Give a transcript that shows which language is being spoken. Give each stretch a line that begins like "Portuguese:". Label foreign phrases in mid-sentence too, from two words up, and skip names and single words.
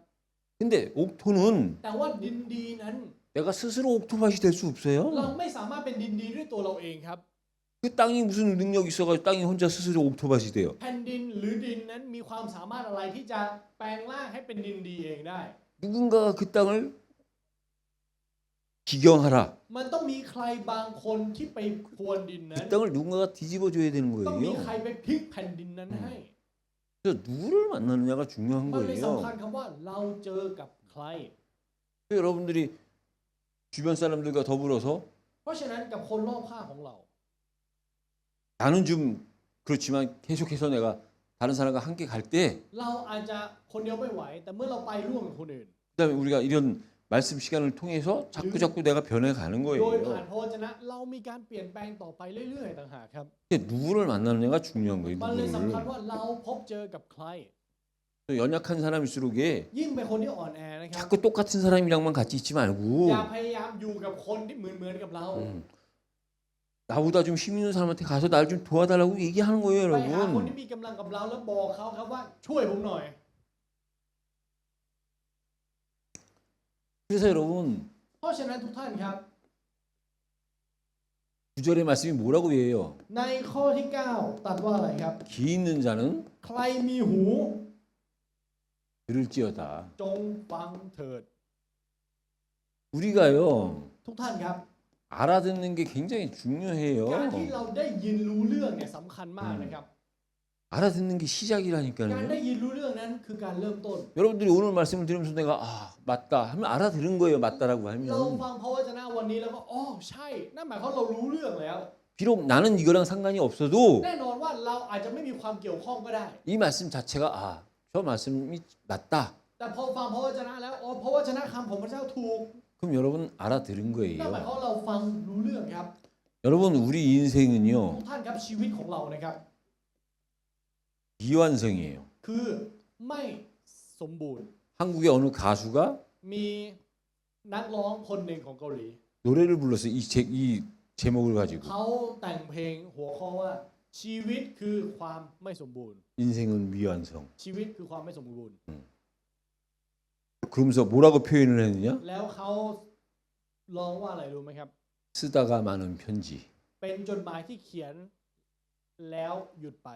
Korean: 근데 옥토는
Thai: แต่ว่าดินดีนั้น
Korean: 내가 스스로 옥토밭이 될 수
Thai: เรา
Korean: 없어요.
Thai: ไม่สามารถเป็นดินดีด้วยตัวเราเองครับ
Korean: 그 땅이 무슨 능력이 있어가지고 땅이 혼자 스스로 옥토밭이 돼요.
Thai: แผ่นดินหรือดินนั้นมีความสามารถอะไรที่จะแปลงร่างให้เป็นดินดีเองได้
Korean: 누군가가 그 땅을 기경하라.
Thai: มันต้องมีใครบางคนที่ไปพรวนดินนั้น
Korean: 그 땅을 누군가가 뒤집어줘야 되는
Thai: ต้องมี
Korean: 거예요.
Thai: ใครไปพลิกแผ่นดินนั้นให้
Korean: 그래서 누구를 만나느냐가 중요한
Thai: มันเลย
Korean: 거예요.
Thai: สำคัญคำว่าเราเจอกับใคร
Korean: 여러분들이 주변 사람들과 더불어서
Thai: เพราะฉะนั้นกับคนรอบข้างของเรา
Korean: 나는 좀 그렇지만 계속해서 내가 다른 사람과 함께 갈 때
Thai: เราอาจจะคนเดียวไม่ไหว แต่เมื่อเราไปร่วมกับคนอื่น
Korean: 그다음에 우리가 이런 말씀 시간을 통해서 자꾸 내가 변해가는
Thai: โดยผ่าน
Korean: 거예요.
Thai: พระวจนะเรามีการเปลี่ยนแปลงต่อไปเรื่อยๆต่างหากครับ
Korean: 근데 누구를 만나느냐가 중요한 거예요.
Thai: มันเลยสำคัญ
Korean: 누구를.
Thai: ว่าเราพบเจอกับใคร
Korean: 또 연약한 사람일수록
Thai: ยิ่งเป็นคนที่อ่อนแอนะครับ
Korean: 자꾸 똑같은 사람이랑만 같이 있지
Thai: อย่า
Korean: 말고
Thai: พยายามอยู่กับคนที่เหมือนกับเรา
Korean: 나보다 좀 힘 있는 사람한테 가서 날 좀 도와달라고 얘기하는 거예요,
Thai: ไปหาคน
Korean: 여러분.
Thai: ที่มีกำลังกับเราแล้วบอกเขาครับว่าช่วยผมหน่อย
Korean: 그래서 여러분
Thai: เพราะฉะนั้นทุกท่านครับ
Korean: 구절의 말씀이 뭐라고 해요?
Thai: ในข้อที่ 9 ตัดว่าอะไรครับ
Korean: 귀 있는 자는
Thai: ใครมีหู
Korean: 들을지어다.
Thai: จงฟังเถิด
Korean: 우리가요
Thai: ทุกท่านครับ
Korean: 알아듣는 게 굉장히
Thai: การที่
Korean: 중요해요.
Thai: เราได้ยินรู้เรื่องเนี่ยสำคัญมากนะครับ
Korean: 알아듣는 게
Thai: การ
Korean: 시작이라니까요.
Thai: ได้ยินรู้เรื่องนั้นคือการเริ่มต้น
Korean: 여러분들이 오늘 말씀을 들으면서 내가 맞다 하면 알아들은 거예요. 맞다라고
Thai: เรา
Korean: 하면
Thai: ฟังพระวจนะวันนี้แล้วก็อ๋อใช่นั่นหมายความเรารู้เรื่องแล้ว
Korean: 비록 나는 이거랑 상관이 없어도
Thai: แน่นอนว่าเราอาจจะไม่มีความเกี่ยวข้องก็ได้
Korean: 이 말씀 자체가 저 말씀이 맞다.
Thai: แต่พอฟังพระวจนะแล้วอ๋อพระวจนะคำของพระเจ้าถูก
Korean: 그럼 여러분 알아들은
Thai: นั่นหมาย
Korean: 거예요.
Thai: ความเราฟังรู้เรื่องครับ
Korean: 여러분 우리
Thai: ทุ
Korean: 인생은요
Thai: กท่านครับชีวิตของเรานะครับ
Korean: 미완성이에요.
Thai: คือไม่สมบูรณ์
Korean: 한국의 어느 가수가
Thai: มีนักร้องคนหนึ่งของเกาหลี
Korean: 노래를 불렀어요. 이 제목을 가지고
Thai: เขาแต่งเพลงหัวข้อว่า ชีวิตคือความไม่สมบูรณ์
Korean: 인생은 미완성.
Thai: ชีวิตคือความไม่สมบูรณ์
Korean: 그러면서 뭐라고 표현을 했느냐?
Thai: แล้วเขาร้องว่าอะไรรู้ไหมครับ
Korean: 쓰다가 많은 편지,
Thai: เป็นจดหมายที่เขียนแล้วหยุดไป